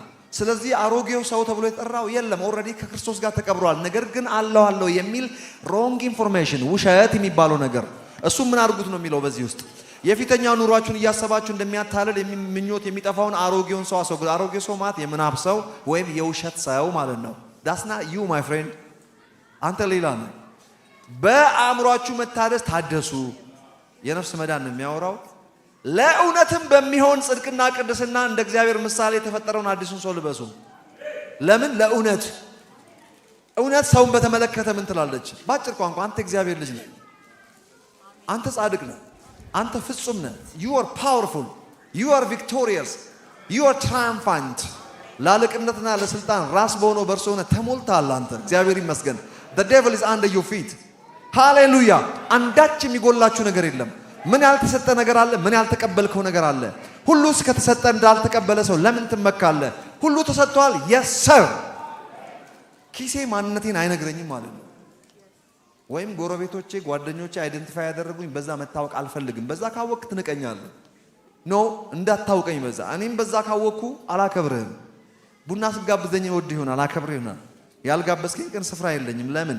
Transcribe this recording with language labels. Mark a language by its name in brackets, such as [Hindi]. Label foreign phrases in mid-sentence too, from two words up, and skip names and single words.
[Amharic] ስለዚህ አሮጌው ሰው ተብሎ የጠራው የለም፣ ኦልሬዲ ከክርስቶስ ጋር ተቀብሯል። ነገር ግን አለው የሚል [English] wrong information፣ [Amharic] ውሸት የሚባለው ነገር እሱ ምን አድርጉት ነው የሚለው በዚህ ውስጥ የፊተኛው ኑሯችሁን እያሰባችሁ እንደሚያታልል ምኞት የሚጠፋውን አሮጌውን ሰው አስወግዱ። አሮጌው ሰው ማለት የምናብ ሰው ወይም የውሸት ሰው ማለት ነው። [English] that's not you my friend። [Amharic] አንተ ሌላ ነው። በአእምሯችሁ መታደስ ታደሱ። የነፍስ መዳን ነው የሚያወራው። ለእውነትም በሚሆን ጽድቅና ቅድስና እንደ እግዚአብሔር ምሳሌ የተፈጠረውን አዲሱን ሰው ልበሱ። ለምን? ለእውነት። እውነት ሰውን በተመለከተ ምን ትላለች? ባጭር ቋንቋ አንተ እግዚአብሔር ልጅ ነህ፣ አንተ ጻድቅ ነህ፣ አንተ ፍጹም ነህ። [English] you are powerful, you are victorious, you are triumphant። [Amharic] ለአለቅነትና ለስልጣን ራስ በሆነው በእርሱ ሆነ ተሞልተሃል አንተ። እግዚአብሔር ይመስገን። [English] the devil is under your feet። [Amharic] ሃሌሉያ። አንዳች የሚጎላችሁ ነገር የለም። ምን ያልተሰጠ ነገር አለ? ምን ያልተቀበልከው ነገር አለ? ሁሉስ ከተሰጠ እንዳልተቀበለ ሰው ለምን ትመካለህ? ሁሉ ተሰጥቷል። [English] yes sir። [Amharic] ኪሴ ማንነቴን አይነግረኝም ማለት ነው። ወይም ጎረቤቶቼ፣ ጓደኞቼ አይደንቲፋይ ያደረጉኝ በዛ መታወቅ አልፈልግም። በዛ ካወቅ ትንቀኛለህ። ኖ እንዳታውቀኝ በዛ። እኔም በዛ ካወቅኩ አላከብርህም። ቡና ስጋብዘኝ ወድ ይሆናል አከብርህ ይሆናል። ያልጋበዝከኝ ግን ስፍራ የለኝም። ለምን?